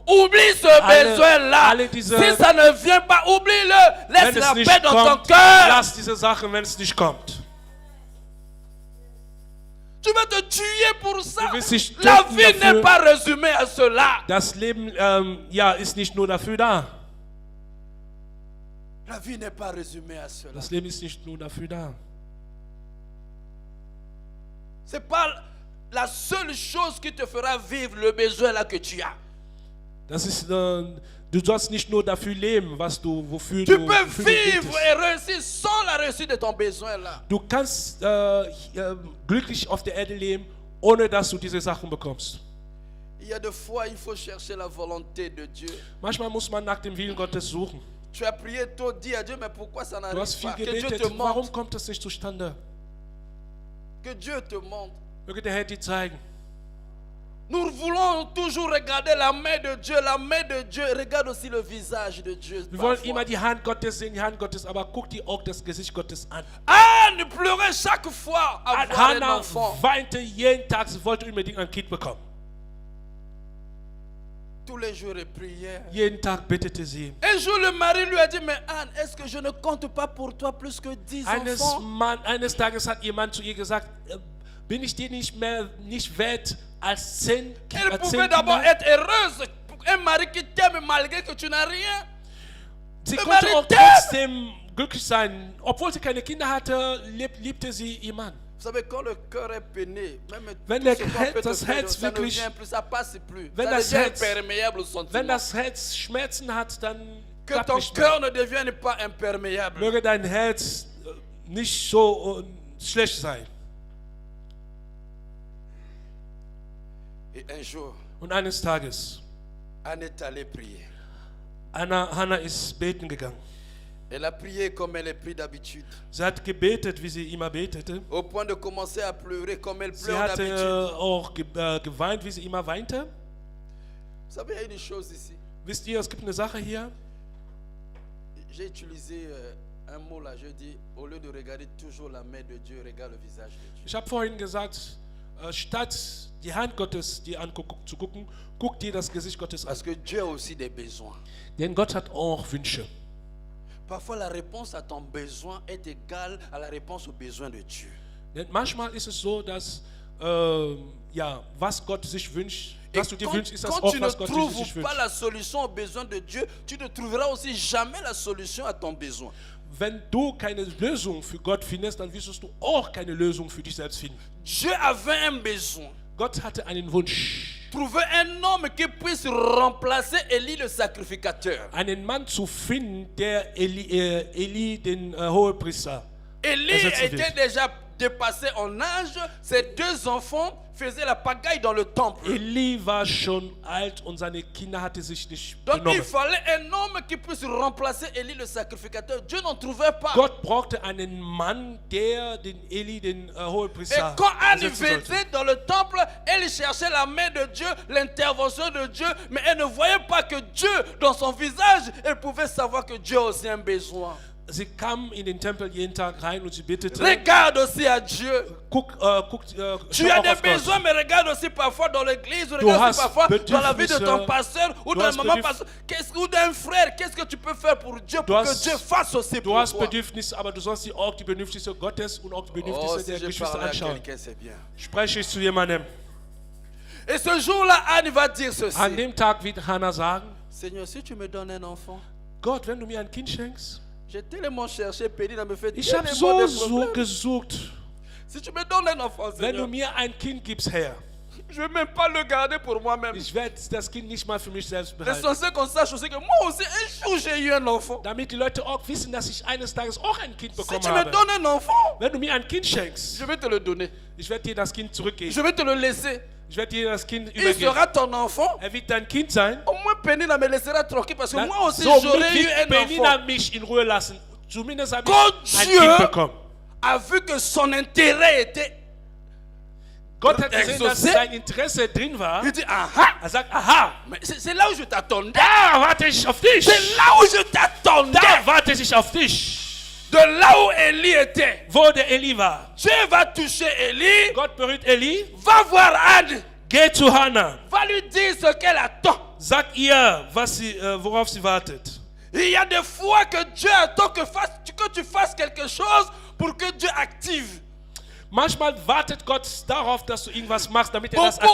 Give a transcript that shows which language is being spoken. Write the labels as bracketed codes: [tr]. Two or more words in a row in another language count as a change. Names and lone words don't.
[fr] Oublie ce besoin-là. Si ça ne vient pas, oublie-le. Laisse la paix dans ton cœur. [de] Lass diese Sache, wenn es nicht kommt. [fr] Tu vas te tuer pour ça. [de] Du wirst dich [fr] La [de] töten [fr] vie [de] dafür. [fr] n'est pas résumée à cela. [de] Das Leben ist nicht nur dafür da. [fr] La vie n'est pas résumée à cela. [de] Das Leben ist nicht nur dafür da. [fr] C'est pas la seule chose qui te fera vivre le besoin là que tu as. [de] Das ist, du sollst nicht nur dafür leben, wofür [fr] Tu [de] du [fr] peux [de] wofür du [fr] vivre [de] betest. [fr] et réussir sans la réussite de ton besoin là. [de] Du kannst glücklich auf der Erde leben, ohne dass du diese Sachen bekommst. [fr] Il y a des fois, il faut chercher la volonté de Dieu. [de] Manchmal muss man nach dem Willen Gottes suchen. [fr] Tu as prié tôt, dis à Dieu, mais pourquoi ça [de] Du [fr] n'arrive [de] hast viel [fr] pas? Que Dieu [de] gebetet, [fr] te [de] warum [fr] montre. [de] kommt das nicht zustande? [fr] Que Dieu te montre. [de] Möge der Herr dir zeigen. [fr] Nous voulons toujours regarder la main de Dieu. La main de Dieu, regarde aussi le visage de Dieu. [de] Wir wollen [fr] parfois. [de] immer die Hand Gottes sehen, die Hand Gottes, aber guck dir auch das Gesicht Gottes an. [fr] Anne pleurait chaque fois à voir un [de] Hannah [fr] enfant. [de] weinte jeden Tag, sie wollte unbedingt ein Kind bekommen. [fr] Tous les jours, elle priait. [de] Jeden Tag betete sie. [fr] Un jour, le mari lui a dit, mais Anne, est-ce que je ne compte pas pour toi plus que 10 enfants? [de] Eines Tages hat jemand zu ihr gesagt, bin ich dir nicht wert als 10 [fr] Elle [de] Kinder? [fr] pouvait d'abord être heureuse. Un mari qui t'aime malgré que tu n'as rien. [de] Sie [fr] Le [de] konnte [fr] Mari [de] auch [fr] t'aime. [de] trotzdem glücklich sein. Obwohl sie keine Kinder hatte, liebte sie ihr Mann. [fr] Vous savez, quand le cœur est peiné, même [de] Wenn [fr] tout [de] der [fr] ce qu'on peut te [de] das [fr] faire, [de] Herz [fr] ça ne [de] wirklich- [fr] vient plus, ça passe plus. [de] Wenn [fr] Ça [de] das [fr] devient [de] Herz- [fr] imperméable au sentiment. [de] Wenn das Herz Schmerzen hat, dann [fr] Que [de] klappt [fr] ton [de] nicht mehr. [fr] cœur ne devienne pas imperméable. [de] Möge dein Herz nicht so schlecht sein. [fr] Et un jour, [de] Und eines Tages, [fr] Anne est allée prier. [de] Hannah ist beten gegangen. [fr] Elle a prié comme elle est prise d'habitude. [de] Sie hat gebetet, wie sie immer betete. [fr] Au point de commencer à pleurer comme elle [de] Sie [fr] pleure [de] hatte [fr] d'habitude. [de] auch geweint, wie sie immer weinte. [fr] Vous savez, il y a une chose ici. [de] Wisst ihr, es gibt eine Sache hier. [fr] J'ai utilisé un mot là. Je dis, au lieu de regarder toujours la main de Dieu, regarde le visage de Dieu. [de] Ich habe vorhin gesagt, statt die Hand Gottes dir zu gucken, guck dir das Gesicht Gottes an. [fr] Parce que Dieu a aussi des besoins. [de] Denn Gott hat auch Wünsche. [fr] Parfois, la réponse à ton besoin est égale à la réponse aux besoins de Dieu. [de] Denn manchmal ist es so, dass was Gott sich wünscht, [fr] Et [de] was du dir wünschst, ist das [fr] quand [de] auch, [fr] tu ne [de] was Gott sich [fr] trouves [de] wünscht. [fr] pas la solution aux besoins de Dieu, tu ne trouveras aussi jamais la solution à ton besoin. [de] Wenn du keine Lösung für Gott findest, dann wirst du auch keine Lösung für dich selbst finden. [fr] Dieu avait un besoin. [de] Gott hatte einen Wunsch, [fr] Trouver un homme qui puisse remplacer Élie le sacrificateur. [de] einen Mann zu finden, der Eli den Hohepriester [fr] Élie [de] ersetzen [fr] était [de] wird. [fr] déjà dépassait en âge, ses 2 enfants faisaient la pagaille dans le temple. [de] Eli war schon alt und seine Kinder hatte sich nicht [fr] Donc il [de] benommen. [fr] fallait un homme qui puisse remplacer Élie le sacrificateur. Dieu n'en trouvait pas. [de] Gott brauchte einen Mann, der den Eli, den [fr] Et [de] Hohepriester, [fr] quand Anne [de] ersetzen sollte. [fr] venait dans le temple, elle cherchait la main de Dieu, l'intervention de Dieu, mais elle ne voyait pas que Dieu, dans son visage, elle pouvait savoir que Dieu a aussi un besoin. [de] Sie kam in den Tempel jeden Tag rein und sie betete. [fr] Regarde aussi à Dieu. [de] Guck, [fr] Tu [de] schau [fr] as [de] auch [fr] des [de] auf Gott. [fr] besoins, mais regarde aussi parfois dans l'église, [de] Du [fr] regarde [de] hast [fr] aussi parfois dans la vie de ton [de] Bedürfnisse, [fr] pasteur ou [de] du [fr] de la [de] hast [fr] maman [de] Bedürf- [fr] pasteur. Ou d'un frère, qu'est-ce que tu peux faire pour Dieu, [de] Du [fr] pour que [de] hast- [fr] Dieu fasse aussi [de] Du [fr] pour [de] hast [fr] toi. [de] Bedürfnisse, aber du sollst dir auch die Bedürfnisse Gottes und auch die [fr] Oh, [de] Bedürfnisse [fr] si [de] der [fr] je [de] Geschwister [fr] parle à [de] anschauen. [fr] quelqu'un, c'est bien. [de] Spreche ich zu jemandem. [fr] Et ce jour-là, Anne va dire ceci. [de] An dem Tag wird Hannah sagen, [fr] Seigneur, si tu me donnes un enfant, [de] Gott, wenn du mir ein Kind schenkst, [fr] j'ai tellement cherché, Pénina me fait [de] ich habe [fr] tellement [de] so [fr] de problèmes. [de] gesucht, [fr] Si tu me donnes un enfant, [de] wenn du [fr] Seigneur, [de] mir ein Kind gibst, Herr, [fr] je ne vais même pas le garder pour moi-même. [de] ich werde das Kind nicht mal für mich selbst behalten. [fr] L'essentiel qu'on sache aussi que moi aussi, un jour, j'ai eu un enfant. [de] Damit die Leute auch wissen, dass ich eines Tages auch ein Kind [fr] Si [de] bekommen [fr] tu me [de] habe. [fr] donnes un enfant, [de] Wenn du mir ein Kind schenkst, [fr] je vais te le donner. [de] ich werde dir das Kind zurückgeben. [fr] Je vais te le laisser. [de] Ich werde dir das Kind [fr] Il [de] übergeben. [fr] sera ton enfant. [de] Er wird dein Kind sein. [fr] Au moins, Pénina me laissera tranquille parce que [de] Dann- [fr] moi aussi, [de] so [fr] j'aurais eu [de] wird [fr] un [de] Penina [fr] enfant. [de] mich in Ruhe lassen. Zumindest habe Gott ich ein [fr] Dieu [de] Kind bekommen. [fr] a vu que son intérêt était. [de] Gott hat gesehen, dass [fr] Exaucé. [de] sein Interesse drin war. [fr] Il dit, aha, [de] Er sagt, aha, [fr] mais c'est là où je t'attendais. [de] da warte ich auf dich. [fr] C'est là où je t'attendais. [de] Da warte ich auf dich. [fr] De là où Élie était. [de] Wo der Eli war. [fr] Dieu va toucher Élie. [de] Gott berührt Eli. [fr] Va voir Anne. [de] Geh zu Hannah. [fr] Va lui dire ce qu'elle attend. [de] Sag ihr, worauf sie wartet. [fr] Il y a des fois que Dieu attend que tu fasses quelque chose pour que Dieu active. [de] Manchmal wartet Gott darauf, dass du irgendwas machst, damit er das